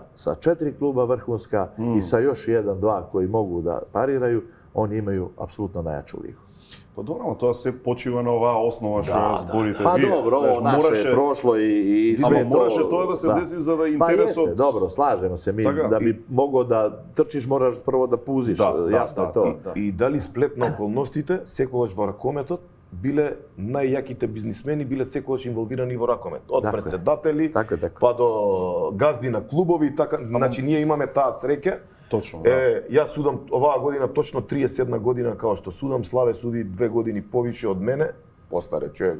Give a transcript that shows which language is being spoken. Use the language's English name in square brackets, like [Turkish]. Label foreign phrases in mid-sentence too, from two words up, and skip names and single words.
[Serbian] Sa 4 kluba vrhunska i sa još 1-2 koji mogu da pariraju, oni imaju apsolutno najjaču ligu. [Macedonian] Pa dobro, to se počива na ova osnova što zborite vi. [Serbian] Pa dobro, ovo naše je prošlo i sve to... [Macedonian] Мораше то да се деси за да интерес од... [Serbian] Pa jeste, dobro, slažemo se mi. Da bi mogao da trčiš, moraš prvo da puziš. Jasno je to. [Macedonian] И дали сплет на околностите, секогаш во ракометот, биле најјаките бизнисмени, биле секогаш инволвирани во ракомет. Од Така е. председатели, Така е. па до газди на клубови и така. Значи ние имаме таа среќа. Точно, да. Јас судам оваа година точно 31 година као што судам, Славе суди 2 години повише од мене, [Serbian] постаре човек.